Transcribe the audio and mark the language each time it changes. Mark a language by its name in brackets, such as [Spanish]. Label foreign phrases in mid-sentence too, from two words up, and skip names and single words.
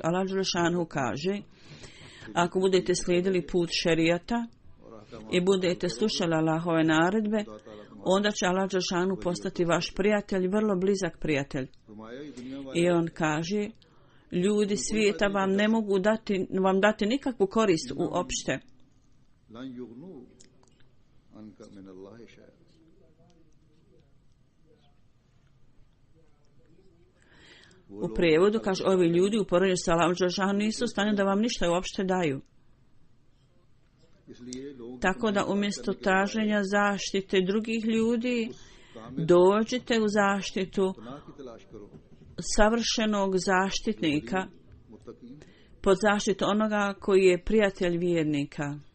[Bosnian] Allah dželešanu kaže, ako budete slijedili put šerijata i budete slušali Allahove naredbe, onda će Allah dželešanu postati vaš prijatelj, vrlo blizak prijatelj. I on kaže, ljudi svijeta vam ne mogu dati nikakvu korist uopšte. [Arabic] لن يغنوا عنك من الله شيئا [Bosnian] U prijevodu kaže, ovi ljudi u poređenju sa Allahom dželešanu nisu u stanju da vam ništa uopšte daju. Tako da umjesto traženja zaštite drugih ljudi, dođite u zaštitu savršenog zaštitnika pod zaštitu onoga koji je prijatelj vjernika.